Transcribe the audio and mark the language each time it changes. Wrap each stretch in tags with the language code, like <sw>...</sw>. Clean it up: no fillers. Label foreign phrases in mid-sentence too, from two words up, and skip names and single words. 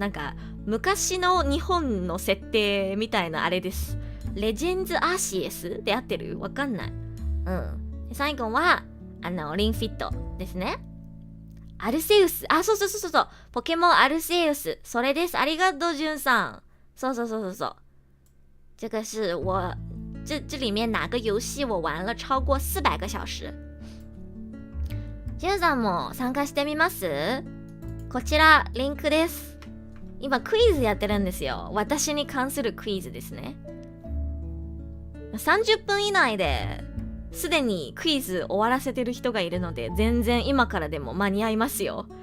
<ja>なんか昔の日本の設定みたいなあれです。レジェンズアーシエスで合ってる？わかんない。最後はリンフィットですね。アルセウス。そう。ポケモンアルセウス。それです。ありがとう、ジュンさん。そう。</ja> <zh>这个是我这里面哪个游戏我玩了超过400个小时。</zh> <ja>ジュンさんも参加してみます？こちらリンクです。今クイズやってるんですよ。私に関するクイズですね。30分以内ですでにクイズ終わらせてる人がいるので、全然今からでも間に合いますよ。</ja>